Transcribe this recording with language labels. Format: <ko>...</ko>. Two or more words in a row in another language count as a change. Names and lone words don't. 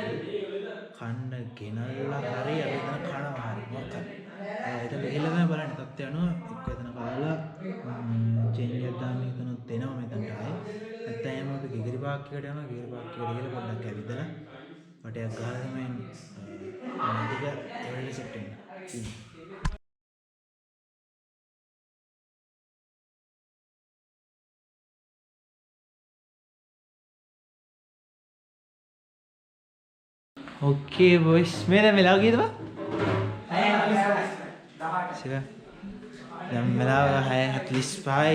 <si>කන්න ගෙනල්ලා හරි අපි දැන් කනවා හරි මොකක්ද. එතන ගිහලා තමයි බලන්න තත්ත්වය අනුව එක්ක එතන කාලා චේන්ජ් එකක් දාන්න හිතනොත් දෙනවා මෙතනට ආයේ. නැත්නම් අපි Gregory Park එකට යනවා. Gregory Park එකට ගිහලා පොඩ්ඩක් ඇවිදලා වටයක් ගහලා තමයි ටික එවලට සෙට් වෙන්න. ओके बॉयस मेरा मिला गया था सिवा जब मिला है एटलीस्ट पाई</si>